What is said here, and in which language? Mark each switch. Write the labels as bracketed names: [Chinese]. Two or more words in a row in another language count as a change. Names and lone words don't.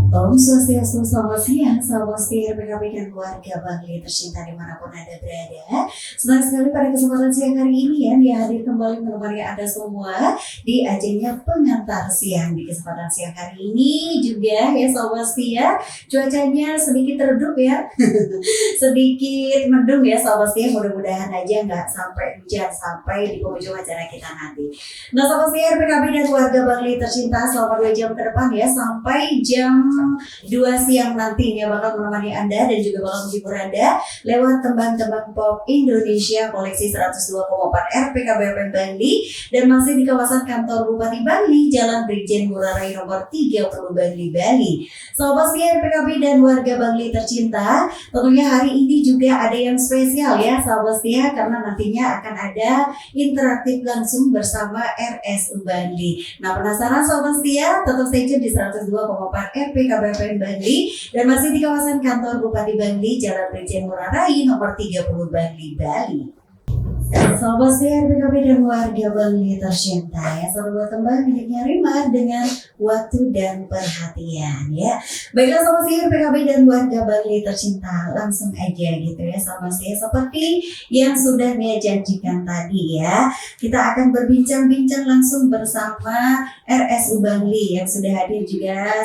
[Indonesian] Om Swastiastu, selamat siang, sahabat setia RPKB dan keluarga Bangli tercinta dimanapun Anda berada. Senang sekali pada kesempatan siang hari ini ya, dia hadir kembali menemani Anda semua di ajennya pengantar siang. Di kesempatan siang hari ini juga ya sahabat setia, cuacanya sedikit redup ya, sedikit mendung ya sahabat setia. Mudah-mudahan aja nggak sampai hujan sampai di penghujung acara kita nanti. Nah sahabat setia RPKB dan keluarga Bangli tercinta, selama 2 jam ke depan ya, sampai jam 2 siang nantinya bakal menemani Anda dan juga bakal menghibur Anda lewat tembang-tembang pop Indonesia koleksi 102,4 RPKB FM Bangli dan masih di kawasan kantor Bupati Bangli, Jalan Brigjen Ngurah Rai nomor 30 Bangli, Bali. Sahabat setia RPKB dan warga Bangli tercinta, tentunya hari ini juga ada yang spesial ya sahabat setia, karena nantinya akan ada interaktif langsung bersama RSU Bangli. Nah penasaran sahabat setia? Tetap [English] stay tune [Indonesian] di 102,4 RPKB FM Bangli dan masih di kawasan kantor Bupati Bangli, Jalan Brigjen Ngurah Rai nomor 30 Bangli, Bali. Sahabat setia RPKB dan warga Bangli tercinta ya, selalu tembang miliknya Rima dengan waktu dan perhatian ya. Baiklah sahabat setia RPKB dan warga Bangli tercinta, langsung aja gitu ya sahabat setia, seperti yang sudah saya janjikan tadi ya, kita akan berbincang-bincang langsung bersama RSU Bangli yang sudah hadir juga.